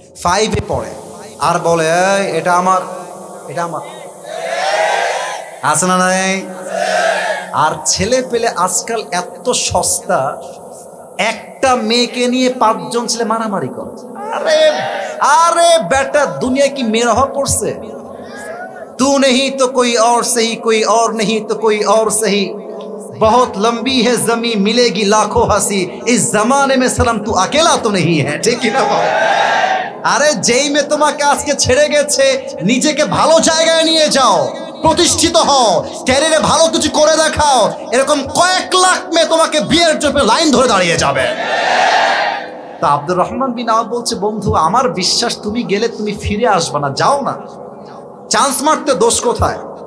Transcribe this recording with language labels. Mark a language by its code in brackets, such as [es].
[bn] 5-এ পড়ে, আর বলে এই এটা আমার, এটা আমার, আছে না নাই? আর ছেলে পেলে আজকাল এত সস্তা, একটা মেয়েকে নিয়ে 5 জন ছেলে মারামারি করে। আরে আরে বেটা, দুনিয়া কি মেয়ের অভাব পড়ছে? [hi] तू नहीं तो कोई और सही, कोई और नहीं तो कोई और सही, बहुत लंबी है जमीन मिलेगी लाखों हंसी, इस जमाने में सनम तू अकेला तो नहीं है। ठीक है ना? [bn] আরে যেই মেয়ে তোমাকে আজকে ছেড়ে গেছে, নিজেকে ভালো জায়গায় নিয়ে যাও, প্রতিষ্ঠিত হও, ক্যারিয়ারে ভালো কিছু করে দেখাও, এরকম কয়েক লাখ মেয়ে তোমাকে বিয়ের জন্য লাইন ধরে দাঁড়িয়ে যাবে। তা আব্দুর রহমান বিন আওফ বলছে, বন্ধু আমার বিশ্বাস তুমি গেলে তুমি ফিরে আসবে না, যাও না, চান্স মারতে দোষ কোথায়?